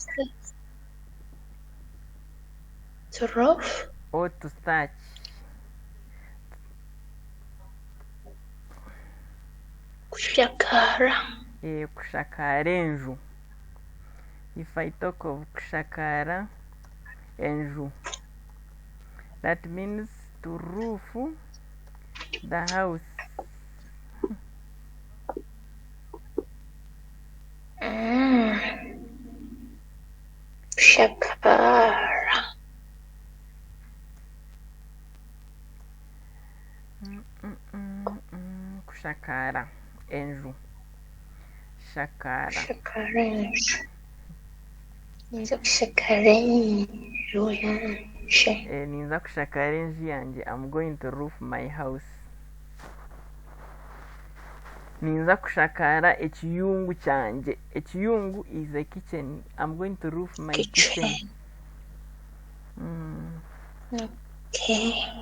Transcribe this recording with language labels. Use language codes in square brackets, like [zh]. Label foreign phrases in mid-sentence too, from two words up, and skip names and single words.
[en] To roof? Or to thatch. Kushakara. Kushakarenju. If I talk of [nyn] kushakara enju, [en] that means to roof the house. Kushakara. [nyn] Kushakara enju. [en] Shakara. Shakarenju. [nyn] Ninza kushakarenju yanje. Ninza kushakarenju yanje. [en] I'm going to roof my house. [nyn] Ninza kushakara ekiyungu kyanje. [en] Ekiyungu is a kitchen. I'm going to roof my kitchen. Okay.